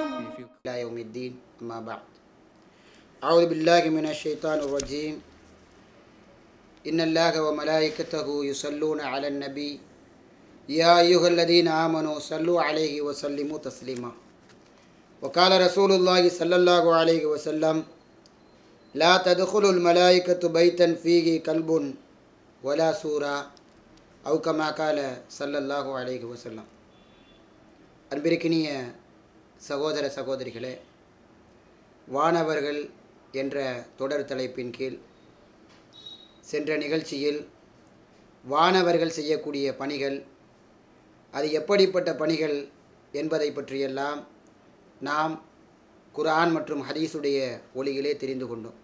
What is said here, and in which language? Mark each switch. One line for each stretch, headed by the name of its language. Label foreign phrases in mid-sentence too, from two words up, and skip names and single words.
Arabic: إلى يوم الدين أما بعد أعوذ بالله من الشيطان الرجيم إن الله وملائكته يصلون على النبي يا أيها الذين آمنوا صلوا عليه وسلموا تسليما وقال رسول الله صلى الله عليه وسلم لا تدخل الملائكة بيتا فيه كلب ولا سورة أو كما قال صلى الله عليه وسلم.
Tamil: அன்பிற்கினிய சகோதர சகோதரிகளே, வானவர்கள் என்ற தொடர் தலைப்பின் கீழ் சென்ற நிகழ்ச்சியில் வானவர்கள் செய்யக்கூடிய பணிகள், அது எப்படிப்பட்ட பணிகள் என்பதை பற்றியெல்லாம் நாம் குர்ஆன் மற்றும் ஹதீஸுடைய ஒளியிலே தெரிந்து கொண்டோம்.